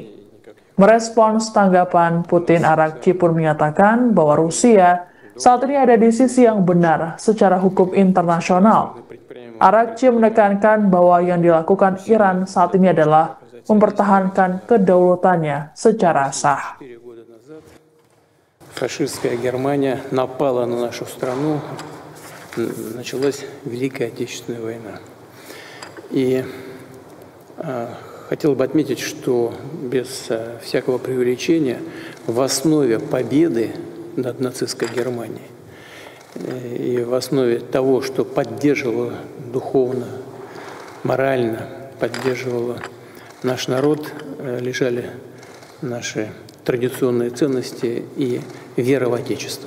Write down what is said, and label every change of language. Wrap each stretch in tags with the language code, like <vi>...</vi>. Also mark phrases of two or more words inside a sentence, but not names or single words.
<id>Merespons tanggapan Putin, Araghchi pun menyatakan bahwa Rusia saat ini ada di sisi yang benar secara hukum internasional. Araghchi menekankan bahwa yang dilakukan Iran saat ini adalah mempertahankan kedaulatannya secara sah.</id> <ru>Фашистская Германия напала на нашу страну, началась Великая Отечественная война. И хотел бы отметить, что без всякого преувеличения в основе победы над нацистской Германией и в основе того, что поддерживало духовно, морально, поддерживало наш народ, лежали наши традиционные ценности и вера в Отечество.</ru>